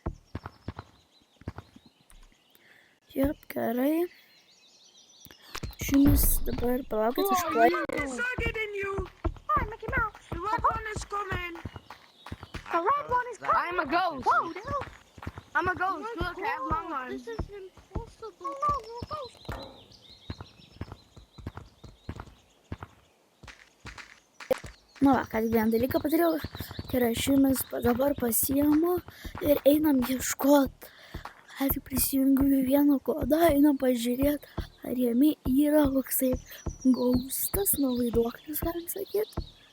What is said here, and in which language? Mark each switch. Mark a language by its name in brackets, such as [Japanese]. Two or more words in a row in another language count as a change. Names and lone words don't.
[Lithuanian] Jop, gerai. Šunis dabar palaukit, aš tuoj. [English] I'm a ghost. Whoa, I'm a ghost. Look, I have long arms. This is impossible. No, you're a ghost. [Lithuanian] Nu va, ką vieną dalyką padariau. Tai yra, šunis dabar pasiimu ir einam ieškot. Tik prisijungiu į vieną kodą, einam pažiūrėt, ar jame yra koksai ghostas, nu vaiduoklis, galim sakyti.